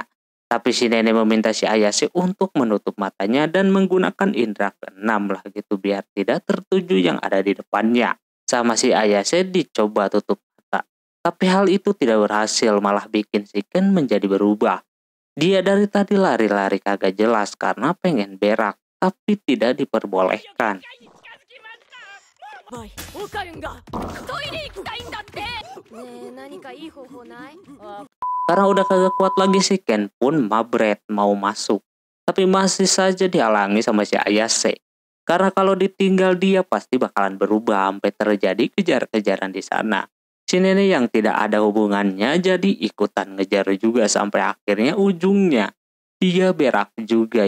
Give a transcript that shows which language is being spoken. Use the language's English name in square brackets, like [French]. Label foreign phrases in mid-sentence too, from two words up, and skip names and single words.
[Indonesian] Tapi si nenek meminta si Ayase untuk menutup matanya dan menggunakan indera keenam lah gitu biar tidak tertuju yang ada di depannya. Sama si Ayase dicoba tutup mata. Tapi hal itu tidak berhasil, malah bikin si Ken menjadi berubah. Dia dari tadi lari-lari kagak jelas karena pengen berak, tapi tidak diperbolehkan. [Japanese] おい、オカルンがトイレ行きたいんだって。ねえ、何かいい方法ない？ [Indonesian] Karena udah kagak kuat lagi si Ken pun mabret mau masuk. Tapi masih saja dihalangi sama si Ayase. Karena kalau ditinggal dia pasti bakalan berubah sampai terjadi kejar-kejaran di sana. Si nenek yang tidak ada hubungannya jadi ikutan ngejar juga sampai akhirnya ujungnya dia berak juga.